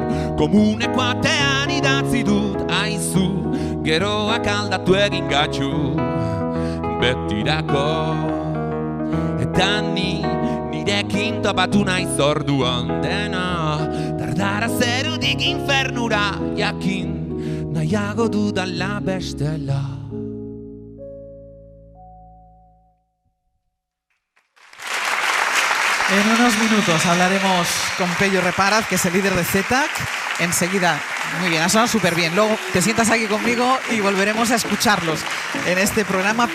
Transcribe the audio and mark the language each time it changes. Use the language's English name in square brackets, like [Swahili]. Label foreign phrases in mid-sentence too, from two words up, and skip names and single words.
[Basque] komuneko atean idatzi dut aizu, geroak aldatu egin gaitu, betirako, eta nirekin topatu naiz orduan dena, dardara zerutik infernura jakin, nahiago dudala bestela. [Spanish] En unos minutos hablaremos con Pello Reparaz, que es el líder de ZETAC. Enseguida, muy bien, ha sonado súper bien. Luego te sientas aquí conmigo y volveremos a escucharlos en este programa.